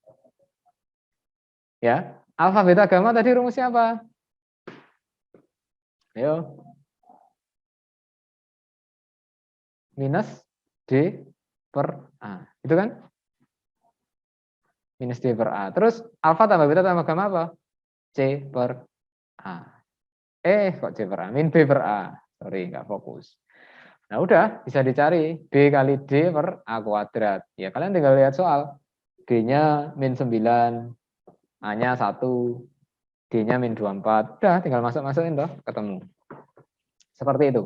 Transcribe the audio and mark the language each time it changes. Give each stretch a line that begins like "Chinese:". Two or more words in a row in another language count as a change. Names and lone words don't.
Indonesian: Ya, alfa beta gamma tadi rumusnya apa? Ayo. Minus D per A. Itu kan? Minus D per A. Terus alfa tambah beta tambah gamma apa? C per A. Kok C per A? Min B per A. Sorry, nggak fokus. Nah udah, bisa dicari. B kali D per A kuadrat. Ya kalian tinggal lihat soal. D-nya min 9, A-nya 1, D-nya min 24. Udah, tinggal masuk-masukin toh, ketemu. Seperti itu.